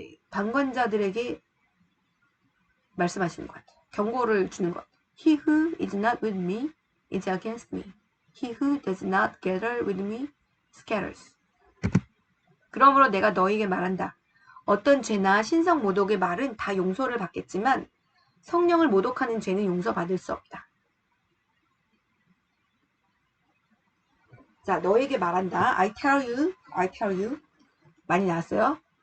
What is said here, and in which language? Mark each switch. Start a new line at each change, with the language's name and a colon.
Korean: 방관자들에게 말씀하시는 것 같아요. 경고를 주는 것 같아요.
English: He who is not with me is against me. He who does not gather with me scatters.
Korean: 그러므로 내가 너희에게 말한다. 어떤 죄나 신성 모독의 말은 다 용서를 받겠지만 성령을 모독하는 죄는 용서받을 수 없다. 자, 너에게 말한다.
English: I tell you, I tell you.
Korean: 많이 나왔어요.